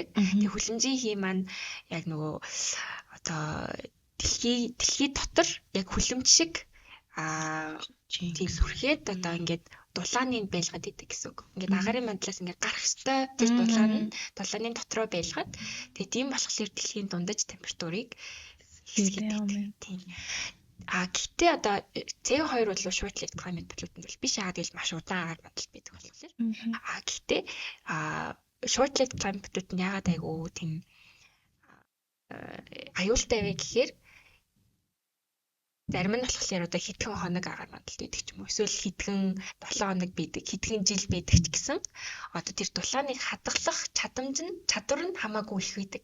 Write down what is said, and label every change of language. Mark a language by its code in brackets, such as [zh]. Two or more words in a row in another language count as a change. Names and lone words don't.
[mn] Тэгээ хөлөмжийн хий маань яг нөгөө одоо дэлхий дотор яг хөлөмж шиг тийм бүрхээд одоо ингээд дулааны байлгаад идэг гэсэн үг. Ингээд агарын мандлаас ингээд гарах ёстой тэр дулааны дотроо байлгаад тэгээ тийм болохоор дэлхийн дундаж температурыг хэсгээд тийм. Гэхдээ одоо CO2 бол [en] short-lived climate pollutant [mn] бол биш яагаад гэвэл маш удаан агаар мандал байдаг болохоор. Гэхдээ [en] short-lived climate pollutant [mn] яагаад айгүй тийм аюултай вэ гэхээр зарим нь болохоор одоо хэдхэн хоног агаар мандалд байдаг ч юм уу эсвэл хэдхэн 7 хоног байдаг, хэдхэн жил байдаг ч гэсэн одоо тэр дулааныг хадгалах чадвар нь хамаагүй их байдаг.